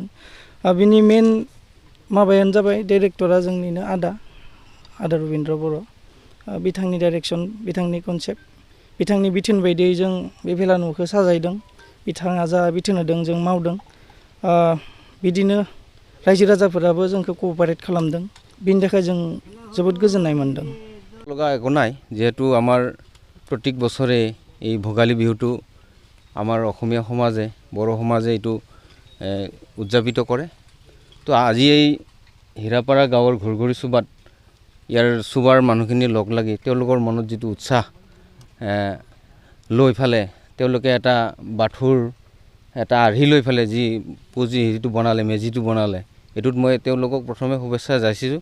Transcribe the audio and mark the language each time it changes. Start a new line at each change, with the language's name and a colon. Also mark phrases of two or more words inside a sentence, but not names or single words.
Bodo: बिनि मेन माबायानो जाबाय डाइरेक्टरा जोंनिनो आदा रबिन्द्र बर'। बिथांनि डाइरेक्सन, बिथांनि कनसेप्ट, बिथांनि बिथोन बायदियै जों बे भेला न'खौ साजायदों। बिथाङा जा बिथोन होदों जों मावदों। बिदिनो रायजो राजाफोराबो जोंखौ क'पारेट खालामदों। बिनि थाखाय जों जोबोद गोजोननाय मोन्दों।
Assamese: লগা একো নাই, যেহেতু আমাৰ প্ৰত্যেক বছৰে এই ভোগালী বিহুটো আমাৰ অসমীয়া সমাজে, বড়ো সমাজে এইটো উদযাপিত কৰে। তো আজি এই হীৰাপাৰা গাঁৱৰ ঘুৰঘুৰি চুবাত ইয়াৰ চুবাৰ মানুহখিনি লগ লাগি তেওঁলোকৰ মনত যিটো উৎসাহ লৈ ফালে তেওঁলোকে এটা বাথুৰ এটা আৰ্হি লৈ ফালে যি পুঁজি যিটো বনালে, মেজিটো বনালে, এইটোত মই তেওঁলোকক প্ৰথমে শুভেচ্ছা যাচিছোঁ।